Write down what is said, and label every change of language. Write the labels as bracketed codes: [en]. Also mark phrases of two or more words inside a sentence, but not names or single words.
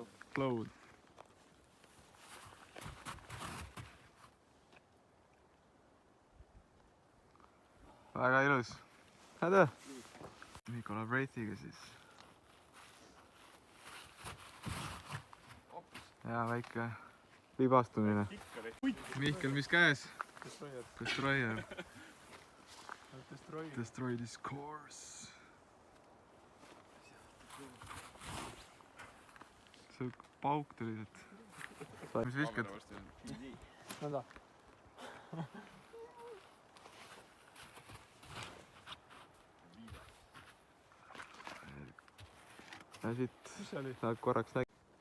[et] Flow'd. Väga ilus. Häda! Mikko läheb Wraithiga siis. Jaa, väike libastumine. Mihkel, mis käes? Destroyer. [en] Destroy this course. [et] See pauk tuli siit. Mis viskad? Nõnda. Ja siit saad korraks nägi.